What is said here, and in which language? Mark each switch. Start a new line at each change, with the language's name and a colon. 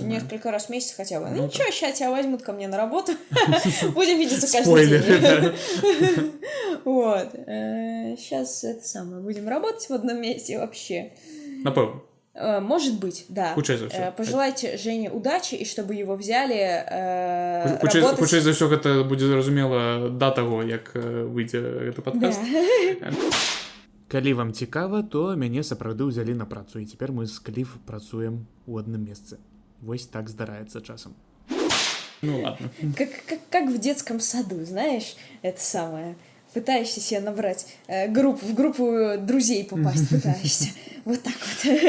Russian: Несколько раз в месяц хотя бы. Ну, ничего, сейчас тебя возьмут ко мне на работу. Будем видеться каждый день. Вот. Сейчас это самое, будем работать в одном месте вообще.
Belarusian: Напевно.
Russian: Может быть, да. Пожелайте Жене удачи, и чтобы его взяли работать...
Belarusian: Хутчэй за ўсё гэта будзе зразумела да таго, як выйдзе гэты падкаст. Да. Калі вам цікава, то мяне сапраўды ўзялі на працу, і цяпер мы з Кліф працуем у адным месцы. Вось так здараецца часам.
Russian: Ну ладно. Как в детском саду, знаешь, это самое... Пытаешься себе набрать в группу друзей попасть, пытаешься. Вот так вот.